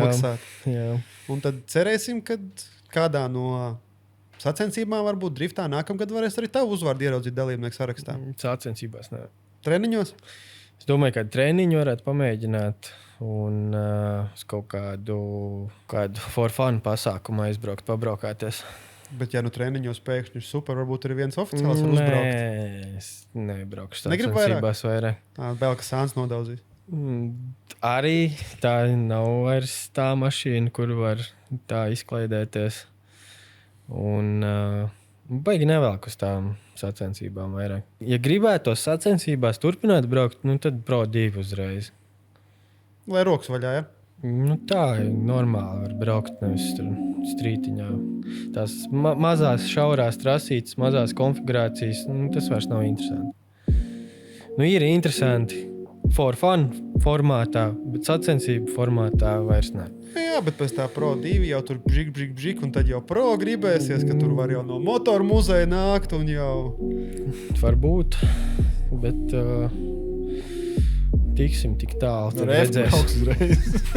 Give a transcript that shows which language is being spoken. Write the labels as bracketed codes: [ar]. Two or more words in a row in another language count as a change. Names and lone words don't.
[lv] nomaksāt. Jā. Un tad cerēsim, ka kādā no sacensībām, varbūt driftā nākamgad varēs arī tavu uzvārdu ieraudzīt dalībnieku sarakstā. Sācensībās nē. Treniņos? Es domāju, ka treniņu varētu pamēģināt un uz kaut kādu [en] for fun [lv] pasākumu aizbraukt, pabraukāties. Bet, ja nu treniņos pēkšņi ir super, varbūt arī viens oficiāls var uzbraukt. Nē, es nebraukšu Negribu sacensībās vairāk. Vēl kas sāns nodaudzīs. Arī tā nav vairs tā mašīna, kur var tā izklaidēties. Un Baigi nevelk uz tām sacensībām vairāk. Ja gribētu tos sacensībās turpināt braukt, tad Pro 2 uzreiz. Lai rokas vaļā, ja? Tā ir normāli var braukt, nevis tur strītiņā. Tās mazās šaurās trasītes, mazās konfigurācijas, tas vairs nav interesanti. Ir interesanti [en] for fun [lv] formātā, bet sacensību formātā vairs ne. Jā, bet pēc tā Pro 2 jau tur bžik, un tad jau Pro gribēsies, ka tur var jau no motoru muzeja nākt un jau... Varbūt, bet tiksim tik tālu, tad redzēs.